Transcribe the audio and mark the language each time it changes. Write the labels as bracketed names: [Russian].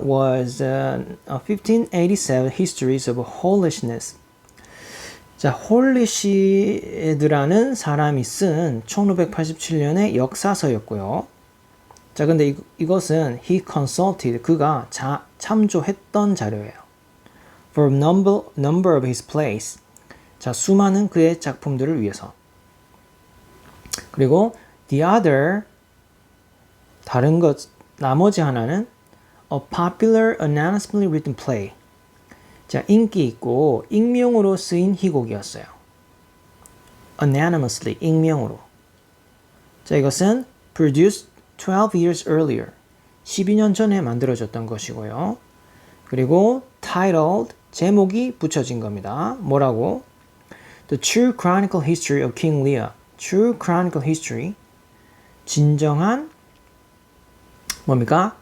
[English] was 1587 Histories of Holishness. [Korean] 자, 홀리시드라는 사람이 쓴 1587년의 역사서였고요. 자, 근데 이것은 [English] he consulted, [Korean] 그가 참조했던 자료예요. [English] for number of his plays. [Korean] 자, 수많은 그의 작품들을 위해서. 그리고 [English] the other, [Korean] 다른 것, 나머지 하나는 [English] a popular anonymously written play. [Korean] 자, 인기 있고 익명으로 쓰인 희곡이었어요. anonymously, 익명으로. 자, 이것은 [English] produced 12 years earlier, [Korean] 12년 전에 만들어졌던 것이고요. 그리고 titled, 제목이 붙여진 겁니다. 뭐라고? [English] The True Chronicle History of King Lear. True Chronicle History, [Korean] 진정한 뭡니까?